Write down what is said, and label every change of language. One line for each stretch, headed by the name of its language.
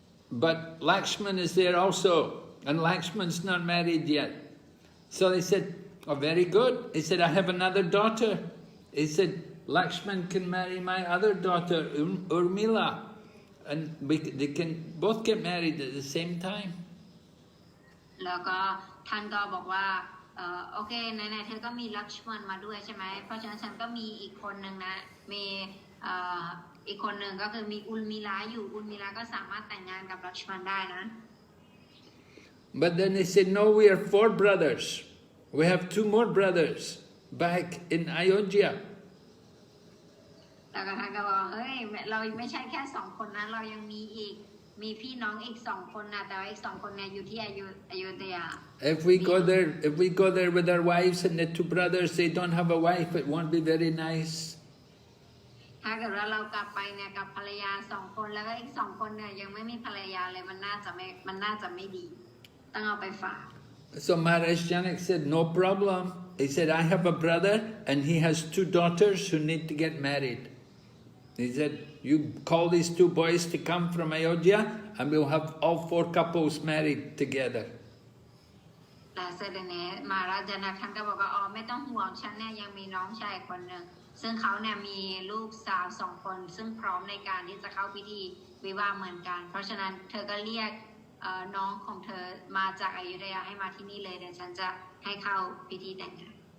English: But Lakshman is there also, and Lakshman's not married yet. So they said, oh, very good. He said, I have another daughter. He said, Lakshman can marry my other daughter, Urmila, and they can both get married at the same time.
Thai: แล้วก็ท่านก็บอกว่าโอเคไหนๆเธอก็มีลักษมณมาด้วยใช่ไหมเพราะฉะนั้นฉันก็มีอีกคนหนึ่งนะมีอีกคนหนึ่งก็คือมีอุลมิลาอยู่อุลมิลาก็สามารถแต่งงานกับลักษมณได้นะ
English: But then they said, no, we are 4 brothers. We have 2 more brothers back in Ayodhya.
Thai: แล้วก็ท่านก็บอกเฮ้ยเราไม่ใช่แค่2คนนะเรายังมีพี่น้องอีก2คนนะแต่ว่าอีก2คนเนี่ยอยู่ที่อยุธยา
English: If we go there with our wives and the 2 brothers, they don't have a wife, it won't be very nice.
Thai: ถ้าเกิดว่าเรากลับไปเนี่ยกับภรรยา2คนแล้วก็อีก2คนเนี่ยยังไม่มีภรรยาเลยมันน่าจะไม่ดีต้องเอาไปฝาก
English: So Maharaj Janak said, no problem. He said, I have a brother and he has 2 daughters who need to get married. He said, you call these 2 boys to come from Ayodhya and we'll have all 4 couples married together.
Thai: และเสด็จเนี่ยมหาราชนะท่านก็บอกว่าอ๋อไม่ต้องห่วงฉันเนี่ยยังมีน้องชายคนหนึ่งซึ่งเขาเนี่ยมีลูกสาว2 คนซึ่งพร้อมในการที่จะเข้าพิธีวิวาห์เหมือนกันเพราะฉะนั้นเธอก็เรียกน้องของเธอมาจากอยุธยาให้มาที่นี่เลยเดี๋ยวฉันจะให้เข้าพิธีแต่งงาน